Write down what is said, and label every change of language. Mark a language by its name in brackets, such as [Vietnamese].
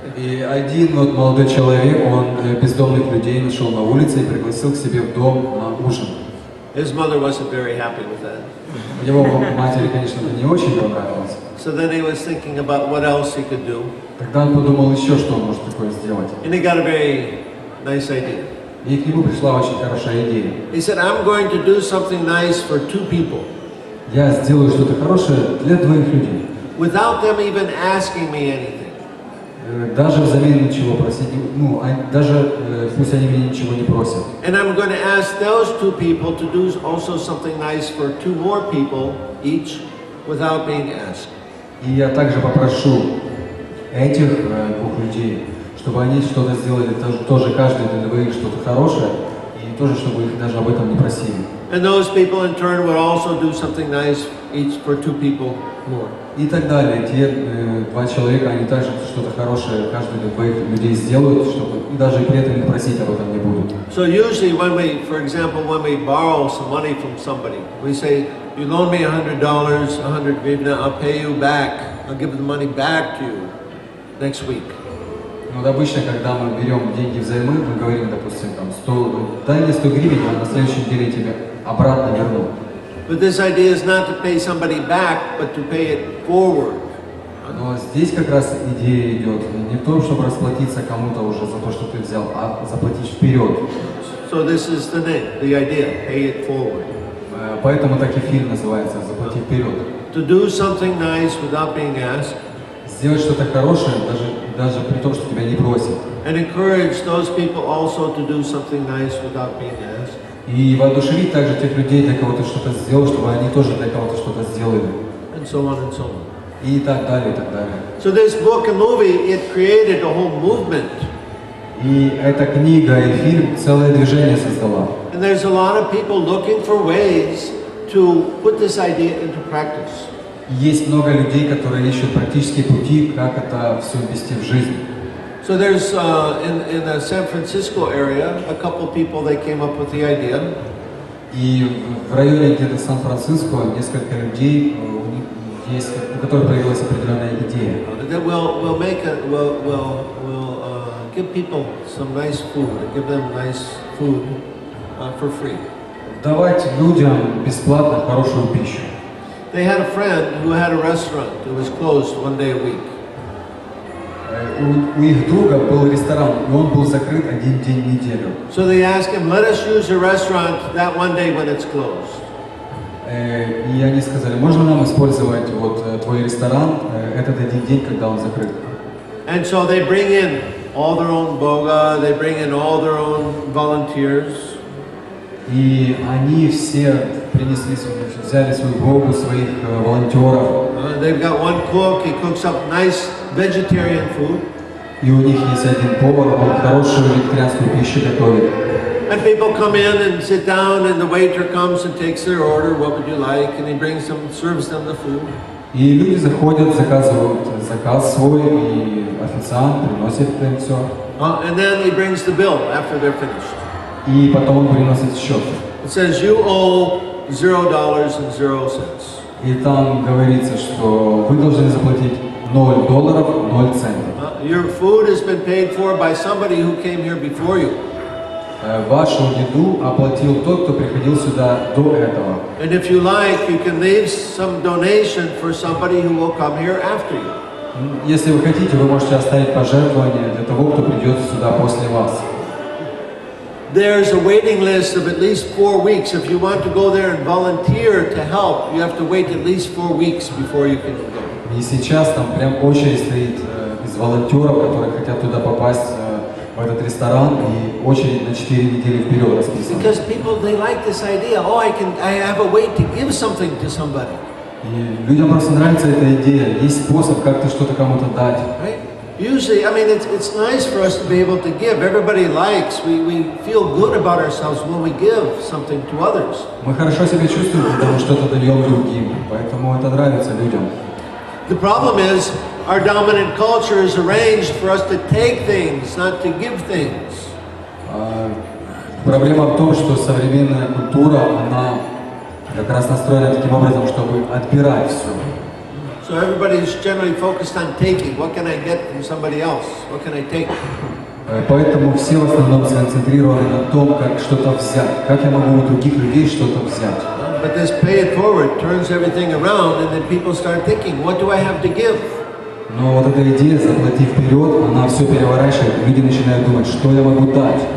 [Russian] И один вот молодой человек, он бездомных людей нашел на улице и пригласил к себе в дом на ужин. [English] His mother wasn't very happy with that. [Russian] Его матери, конечно, это не очень понравилось. [English] So then he was thinking about what else he could do. [Russian] Тогда он подумал еще, что он может такое сделать. [English] And he got a very nice idea. [Russian] И к нему пришла очень хорошая идея. [English] He said, I'm going to do something nice for two people. [Russian] Я сделаю что-то хорошее для двоих людей. [English] Without them even asking me anything. [Russian] Даже взамен ничего просить, даже пусть они меня ничего не просят. [English] And I'm going to ask those two people to do also something nice for two more people each, without being asked. [Russian] И я также попрошу этих двух людей, чтобы они что-то сделали тоже каждый для двоих что-то хорошее, и тоже чтобы их даже об этом не просили. [English] And those people in turn would also do something nice each for two people more. [Russian] И так далее. Те два человека, они также что-то хорошее каждый для двоих людей сделают, чтобы и даже при этом их просить об этом не будут. [English] So usually for example, when we borrow some money from somebody, we say, you loan me $100, 100 hryvnia, I'll pay you back. I'll give the money back to you next week. [Russian] Вот обычно, когда мы берем деньги взаймы, мы говорим, допустим, дай мне 100 гривен, а на следующей неделе тебе обратно верну. [English] But this idea is not to pay somebody back, but to pay it forward. [Russian] Но здесь как раз идея идет не в том, чтобы расплатиться кому-то уже за то, что ты взял, а заплатить вперед. [English] So this is the name, the idea, pay it forward. [Russian] Поэтому так и фильм называется «Заплати вперед». [English] To do something nice without being asked. [Russian] Сделать что-то хорошее, даже при том, что тебя не просят. [English] And encourage those people also to do something nice without being asked. [Russian] И воодушевить также тех людей, для кого ты что-то сделал, чтобы они тоже для кого-то что-то сделали. [English] And so on and so on. [Russian] И так далее, и так далее. [English] So this book and movie, it created a whole movement. [Russian] И эта книга и фильм целое движение создала. [English] And there's a lot of people looking for ways to put this idea into practice. [Russian] Есть много людей, которые ищут практические пути, как это все ввести в жизнь. [English] So there's in the San Francisco area, a couple people they came up with the idea. [Russian] И в районе где-то Сан-Франциско несколько людей, у которых появилась определенная идея. [English] That we'll give people some nice food, give them nice food for free. [Russian] Давать людям бесплатно хорошую пищу. [English] They had a friend who had a restaurant that was closed one day a week. [Russian] У их друга был ресторан, и он был закрыт один день в неделю. [English] So they asked him, let us use your restaurant that one day when it's closed. [Russian] И они сказали, можно нам использовать вот твой ресторан этот один день, когда он закрыт. [English] And so they bring in all their own boga, they bring in all their own volunteers. [Russian] И они все взяли свою богу, своих волонтеров. [English] They've got one cook, he cooks up nice vegetarian food. [Russian] И у них есть один повар, он хорошую вегетарианскую пищу готовит. [English] And people come in and sit down, and the waiter comes and takes their order. What would you like? And he brings them, serves them the food. [Russian] И люди заходят, заказывают заказ свой, и официант приносит им все. [English] And then he brings the bill after they're finished. [Russian] И потом он приносит счет. [English] It says you owe $0.00. [Russian] И там говорится, что вы должны заплатить $0, 0 центов. [English] Your food has been paid for by somebody who came here before you. [Russian] Вашу еду оплатил тот, кто приходил сюда до этого. [English] And if you like, you can leave some donation for somebody who will come here after you. [Russian] Если вы хотите, вы можете оставить пожертвование для того, кто придет сюда после вас. [English] There's a waiting list of at least 4 weeks. If you want to go there and volunteer to help, you have to wait at least 4 weeks before you can go. [Russian] И сейчас там прям очередь стоит из волонтеров, которые хотят туда попасть, в этот ресторан, и очередь на 4 недели вперед расписана. [English] Because people, they like this idea, oh, I have a way to give something to somebody. [Russian] И людям просто нравится эта идея, есть способ как-то что-то кому-то дать. [English] Right? Usually, I mean, it's nice for us to be able to give. Everybody likes, we feel good about ourselves when we give something to others. [Russian] Мы хорошо себя чувствуем, когда мы что-то даем другим, поэтому это нравится людям. [English] The problem is, our dominant culture is arranged for us to take things, not to give things. [Russian] Проблема в том, что современная культура, она как раз настроена таким образом, чтобы отбирать все. [English] So everybody's generally focused on taking. What can I get from somebody else? What can I take? [Russian] Поэтому все в основном сконцентрированы на том, как что-то взять, как я могу у других людей что-то взять. [English] But this pay it forward turns everything around, and then people start thinking, what do I have to give? [Russian] Но вот эта идея «заплати вперед», она все переворачивает, и люди начинают думать, что я могу дать.